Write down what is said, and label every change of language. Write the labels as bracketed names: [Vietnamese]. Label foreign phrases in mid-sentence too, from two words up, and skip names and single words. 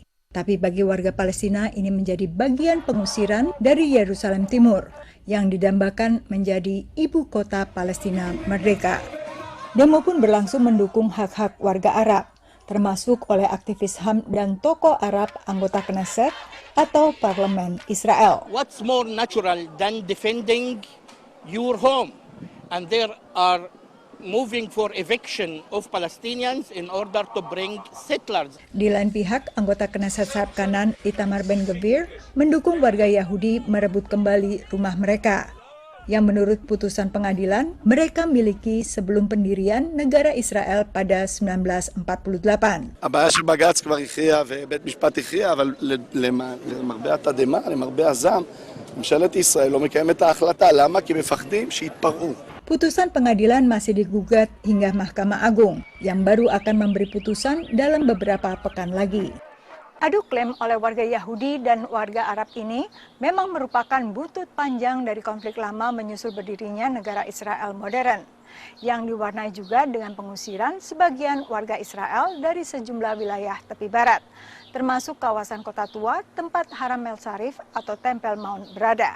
[Indonesian] Tapi bagi warga Palestina ini menjadi bagian pengusiran dari Yerusalem Timur yang didambakan menjadi ibu kota Palestina merdeka. Demo pun berlangsung mendukung hak-hak warga Arab, termasuk oleh aktivis HAM dan tokoh Arab anggota Knesset atau Parlemen Israel. [English] What's more natural than defending your home? And there are moving for eviction of Palestinians in order to bring settlers. [Indonesian] Di lain pihak, anggota Knesset sayap kanan Itamar Ben-Gvir mendukung warga Yahudi merebut kembali rumah mereka, yang menurut putusan pengadilan mereka miliki sebelum pendirian negara Israel pada 1948. [Hebrew] הבעיה של בג"ץ כבר הכריע ובית משפט הכריע, אבל למרבה התדהמה, למרבה הזעם, ממשלת ישראל לא מקיימת את ההחלטה. למה? כי מפחדים שיתפרעו. [Indonesian] Putusan pengadilan masih digugat hingga Mahkamah Agung yang baru akan memberi putusan dalam beberapa pekan lagi. Adu klaim oleh warga Yahudi dan warga Arab ini memang merupakan butut panjang dari konflik lama menyusul berdirinya negara Israel modern, yang diwarnai juga dengan pengusiran sebagian warga Israel dari sejumlah wilayah tepi barat, termasuk kawasan Kota Tua, tempat Haram El Sharif atau Tempel Mount berada.